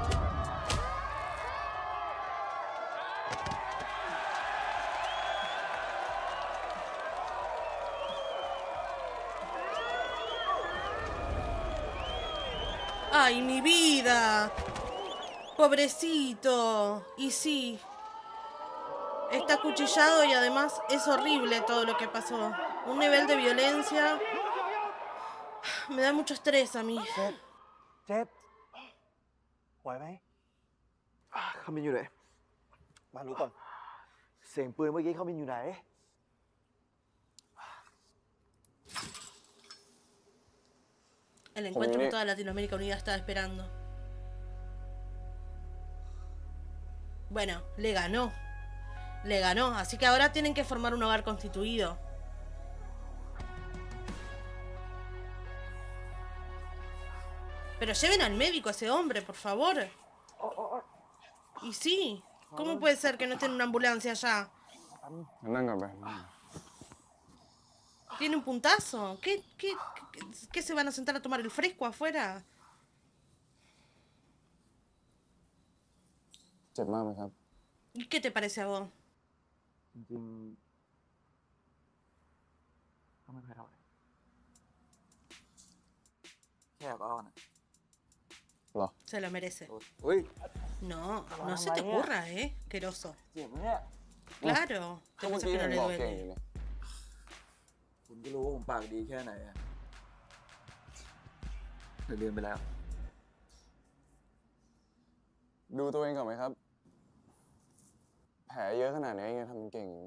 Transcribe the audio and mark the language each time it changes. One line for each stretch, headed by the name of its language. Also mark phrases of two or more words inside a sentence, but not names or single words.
Spanish: ¡Ay, mi vida! Pobrecito. Y sí. Está acuchillado y además es horrible todo lo que pasó. Un nivel de violencia. Me da mucho estrés a mí.
Thai: เจ็บไหวไหมเขาบินอยู่ไหน มารู้ก่อน เสียงปืนเมื่อกี้เขาบินอยู่ไหน
Spanish: El encuentro que toda Latinoamérica Unida estaba esperando. Bueno, le ganó. Le ganó. Así que ahora tienen que formar un hogar constituido. Pero lleven al médico a ese hombre, por favor. Y sí. ¿Cómo puede ser que no esté en una ambulancia allá?
Thai: นั่งก่อนไป
Spanish: ¿Tiene un puntazo? ¿Qué se van a sentar a tomar el fresco afuera?
Thai: เจ็บมากไหมครับ
Spanish: ¿Y qué te parece a vos?
Thai: จริงๆก็ไม่ค่อยเท่าไหร่แค่ก็นะ เหรอ
Spanish: Se lo merece.
Thai: เฮ้ย
Spanish: No, no se te ocurra, Queroso.
Thai: เจ็บไหมเนี่ย
Spanish: Claro.
Thai: ก็
Spanish: ¿Qué
Thai: เมื่อ
Spanish: pasa
Thai: กี้
Spanish: que
Thai: เห็
Spanish: no
Thai: น
Spanish: le
Thai: บอกเก่งอ
Spanish: duele?
Thai: ยู่นี่ คุณก็รู้ว่าผมปากดีแค่ไหนอะแต่ลืมไปแล้ว ดูตัวเองก่อนไหมครับ แผลเยอะขนาดนี้ยังทำเป็นเก่งอยู่นะ